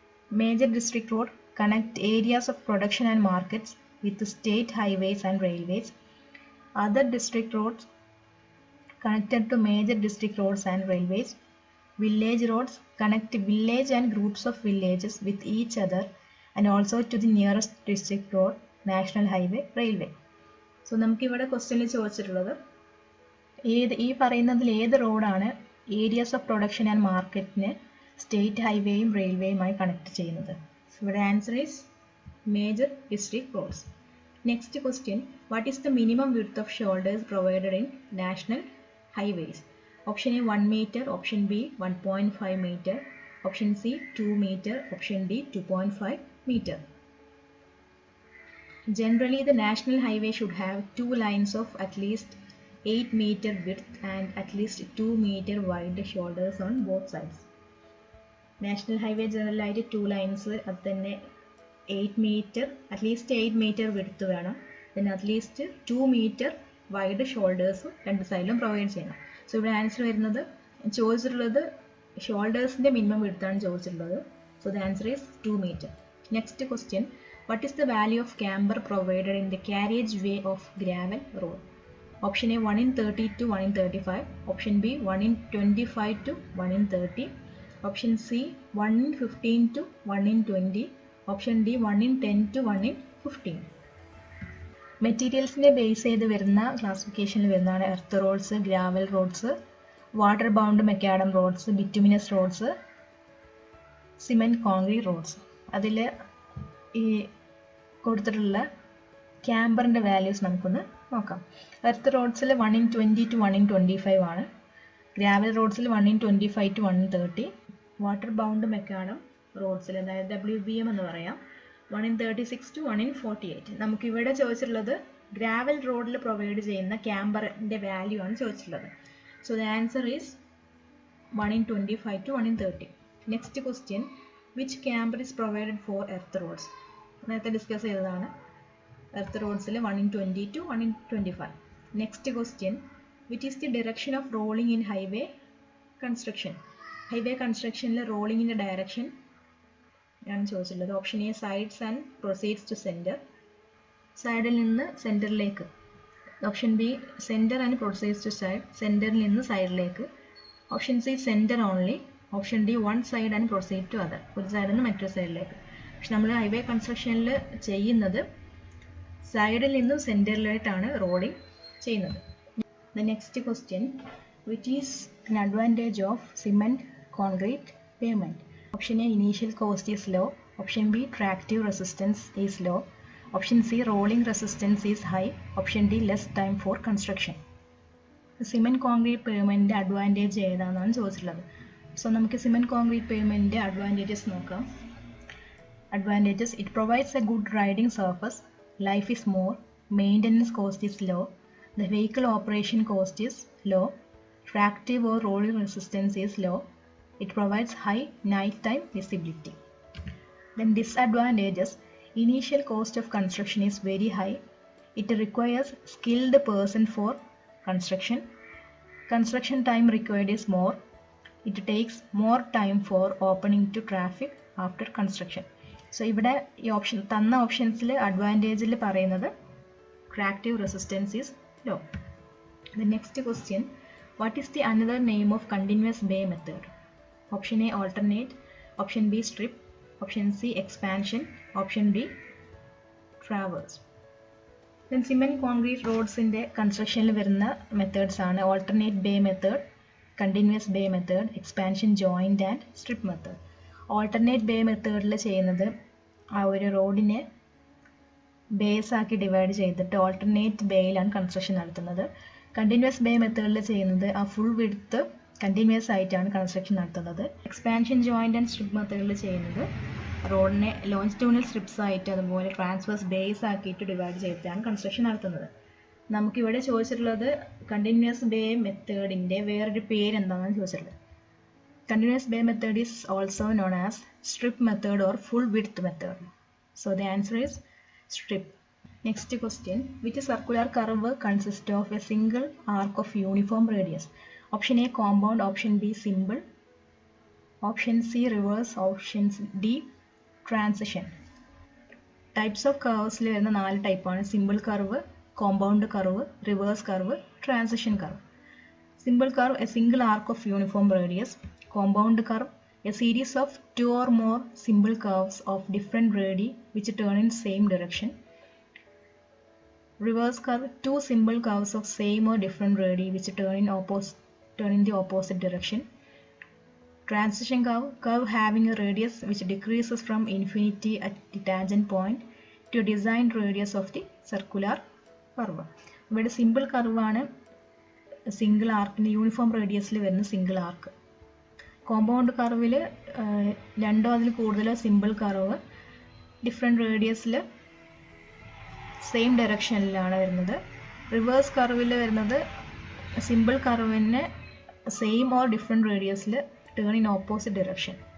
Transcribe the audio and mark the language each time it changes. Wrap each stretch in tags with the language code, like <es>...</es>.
<en>Major district road, connect areas of production and markets with the state highways and railways. Other district roads, connected to major district roads and railways. Village roads, connect village and groups of villages with each other and also to the nearest district road, national highway, railway.</en> <ml>So നമുക്ക് ഇവിടെ ക്വസ്റ്റ്യനിൽ ചോദിച്ചിട്ടുള്ളത് ഈ പറയുന്നതിൽ ഏത് റോഡാണ് areas of production and മാർക്കറ്റിനെ state ഹൈവേയും റെയിൽവേയുമായി connect ചെയ്യുന്നത്.</ml> <en>So ഇവിടെ answer is major district roads. Next question, what is the minimum width of shoulders provided in national highways? Option A, 1 meter, option B, 1.5 meter, option C, 2 meter, option D, 2.5 meter. Generally, the national highway should have 2 lines of at least 8 meter width and at least 2 meter wide shoulders on both sides. National highway generally</en> <ml>ആയിട്ട് 2 lines, അത് തന്നെ 8 meter,</ml> <en>at least 8 meter width</en> <ml>വേണം.</ml> <en>then at least 2 meter</en> <ml>wide shoulders രണ്ട് സൈഡിലും provide ചെയ്യണം. So ഇവിടെ answer വരുന്നത് ചോദിച്ചിട്ടുള്ളത് ഷോൾഡേഴ്സിൻ്റെ മിനിമം വിഡ്ത്താണ് ചോദിച്ചിട്ടുള്ളത്.</ml> <en>So the answer is 2 meter. Next question, what is the value of camber provided in the carriage way of gravel road? Option A 1 in 30 to 1 in 35, option B 1 in 25 to 1 in 30, option C 1 in 15 to 1 in 20, option D 1 in 10 to 1 in 15.</en> <ml>മെറ്റീരിയൽസിനെ base ചെയ്ത് വരുന്ന ക്ലാസിഫിക്കേഷനിൽ വരുന്നതാണ് earth roads, gravel roads, water bound macadam roads, bituminous roads, cement concrete roads. അതിൽ ഈ കൊടുത്തിട്ടുള്ള ക്യാമ്പറിൻ്റെ values നമുക്കൊന്ന് നോക്കാം. Earth റോഡ്സിൽ 1 in 20 to 1 in 25 ആണ്. Gravel റോഡ്സിൽ 1 in 25 to 1 in 30. Water bound macadam റോഡ്സിൽ, അതായത് WBM എന്ന് പറയാം, 1 in 36 to 1 in 48. നമുക്കിവിടെ ചോദിച്ചിട്ടുള്ളത് ഗ്രാവൽ റോഡിൽ പ്രൊവൈഡ് ചെയ്യുന്ന ക്യാമ്പറിൻ്റെ വാല്യൂ ആണ് ചോദിച്ചിട്ടുള്ളത്.</ml> <en>So the answer is 1 in 25 to 1 in 30. Next question, which camber is provided for earth roads?</en> <ml>നേരത്തെ ഡിസ്കസ് ചെയ്തതാണ്. Earth റോഡ്സിൽ 1 in 20 to 1 in 25.</ml> <en>Next question, which is the direction of rolling in highway construction?</en> <ml>Highway കൺസ്ട്രക്ഷനിൽ റോളിങ്ങിൻ്റെ direction ആണ് ചോദിച്ചിട്ടുള്ളത്.</ml> <en>option A, sides and proceeds to centre,</en> <ml>സൈഡിൽ നിന്ന് സെൻറ്ററിലേക്ക്.</ml> <en>option B, centre and proceeds to side,</en> <ml>സെൻറ്ററിൽ നിന്ന് സൈഡിലേക്ക്.</ml> <en>Option C, centre only. Option D, one side and proceed to other,</en> <ml>ഒരു സൈഡിൽ നിന്ന് മറ്റൊരു സൈഡിലേക്ക്. പക്ഷെ നമ്മൾ ഹൈവേ കൺസ്ട്രക്ഷനിൽ ചെയ്യുന്നത് സൈഡിൽ നിന്നും സെൻറ്ററിലായിട്ടാണ് റോഡിങ് ചെയ്യുന്നത്.</ml> <en>The next question, which is an advantage of cement concrete pavement? Option A, initial cost is low. Option B, tractive resistance is low. Option C, rolling resistance is high. Option D, less time for construction.</en> <ml>Cement concrete പേയ്മെൻറ്റിൻ്റെ advantage ഏതാണെന്നാണ് ചോദിച്ചിട്ടുള്ളത്. So നമുക്ക് cement concrete പേയ്മെൻറ്റിൻ്റെ advantages നോക്കാം.</ml> <en>Advantages: it provides a good riding surface, life is more, maintenance cost is low, the vehicle operation cost is low, tractive or rolling resistance is low, it provides high nighttime visibility. Then disadvantages: initial cost of construction is very high, it requires skilled person for construction time required is more, it takes more time for opening to traffic after construction.</en> <ml>So ഇവിടെ ഈ option തന്ന ഓപ്ഷൻസിൽ അഡ്വാൻറ്റേജിൽ പറയുന്നത്</ml> <en>Tractive resistance is low. The next question, what is the another name of continuous bay method? Option A alternate, option B strip, option C expansion, option D traverse.</en> <ml>Then cement concrete റോഡ്സിൻ്റെ കൺസ്ട്രക്ഷനിൽ വരുന്ന methods ആണ് alternate bay method, continuous bay method, expansion joint and strip method. Alternate bay മെത്തേഡിൽ ചെയ്യുന്നത് ആ ഒരു റോഡിനെ base ആക്കി divide ചെയ്തിട്ട് alternate ബേയിലാണ് construction നടത്തുന്നത്. Continuous bay മെത്തേഡിൽ ചെയ്യുന്നത് ആ ഫുൾ വിഡ്ത്ത് കണ്ടിന്യൂസ് ആയിട്ടാണ് കൺസ്ട്രക്ഷൻ നടത്തുന്നത്. എക്സ്പാൻഷൻ ജോയിൻറ്റ് ആൻഡ് സ്ട്രിപ്പ് മെത്തേഡിൽ ചെയ്യുന്നത് റോഡിനെ ലോഞ്ചിറ്റ്യൂണൽ സ്ട്രിപ്സ് ആയിട്ട് അതുപോലെ ട്രാൻസ്വേഴ്സ് ബേസ് ആക്കിയിട്ട് ഡിവൈഡ് ചെയ്തിട്ടാണ് കൺസ്ട്രക്ഷൻ നടത്തുന്നത്. നമുക്കിവിടെ ചോദിച്ചിട്ടുള്ളത് കണ്ടിന്യൂസ് ബേ മെത്തേഡിൻ്റെ വേറൊരു പേര് എന്താണെന്ന് ചോദിച്ചിട്ടുള്ളത്.</ml> <en>Continuous bay method is also known as strip method or full width method. So the answer is strip. Next question, which circular curve consists of a single arc of uniform radius? Option A compound, option B simple, option C reverse, option D transition. Types of curves</en> <ml>le varuna 4 type ആണ്:</ml> <en>simple curve, compound curve, reverse curve, transition curve. Simple curve, a single arc of uniform radius. Compound curve, a series of 2 or more simple curves of different radii which turn in same direction. Reverse curve, 2 simple curves of same or different radii which turn in the opposite direction. Transition curve having a radius which decreases from infinity at the tangent point to designed radius of the circular curve.</en> <ml>ഇവിടെ simple curve ആണ് single ആർക്കിന് uniform റേഡിയസിൽ വരുന്ന single ആർക്ക്. Compound കർവിൽ 2 അതിൽ കൂടുതലോ simple curve different റേഡിയസിൽ same ഡയറക്ഷനിലാണ് വരുന്നത്. Reverse കർവിൽ വരുന്നത് simple കർവിന് same or different റേഡിയസിൽ</ml> <en>Turn in opposite direction.</en>